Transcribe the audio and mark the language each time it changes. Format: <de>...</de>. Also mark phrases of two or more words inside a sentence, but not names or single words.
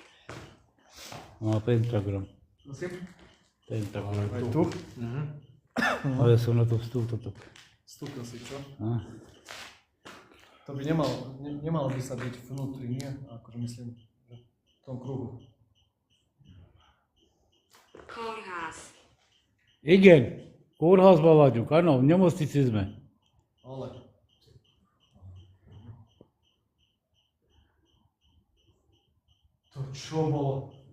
<sk>No, pentagram. Prosím? Pentagram. Aj tu? Ale som na to vstúpil tak. Vstúpil si, čo? A? To by nemalo by sa byť vnútri, nie? Akože myslím, že v tom kruhu.</sk> <hu>Kórház. Igen, kórházba vagyunk,</hu> <sk>áno, v nemocnici sme. Ale. To čo bolo?</sk>